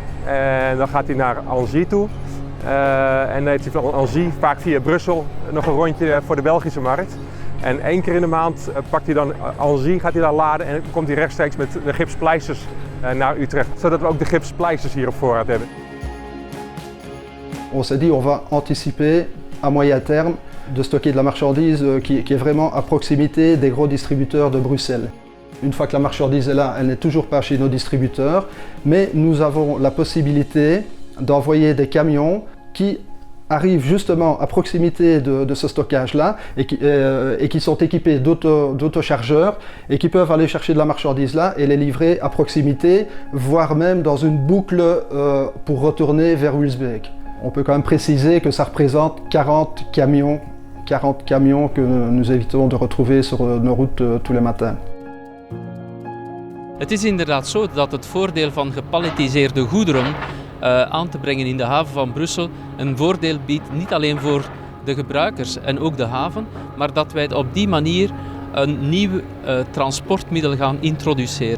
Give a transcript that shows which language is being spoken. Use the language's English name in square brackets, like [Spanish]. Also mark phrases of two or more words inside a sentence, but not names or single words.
[Dutch] En dan gaat hij naar Engie toe. En dan heeft hij van Engie vaak via Brussel nog een rondje voor de Belgische markt. En 1 keer in de maand pakt hij dan Engie, gaat hij daar laden en komt hij rechtstreeks met de gipspleisters naar Utrecht. Zodat we ook de gipspleisters hier op voorraad hebben. [French] On s'est dit on va anticiper à moyen terme de stocker de la marchandise qui est vraiment à proximité des gros distributeurs de Bruxelles. Une fois que la marchandise est là, elle n'est toujours pas chez nos distributeurs, mais nous avons la possibilité d'envoyer des camions qui arrivent justement à proximité de ce stockage-là et qui sont équipés d'autochargeurs et qui peuvent aller chercher de la marchandise là et les livrer à proximité, voire même dans une boucle pour retourner vers Wielsbeek. On peut quand même préciser que ça représente 40 camions que nous évitons de retrouver sur nos routes tous les matins. [Dutch] Het is inderdaad zo dat het voordeel van gepalletiseerde goederen aan te brengen in de haven van Brussel een voordeel biedt niet alleen voor de gebruikers en ook de haven, maar dat wij op die manier een nieuw transportmiddel gaan introduceren.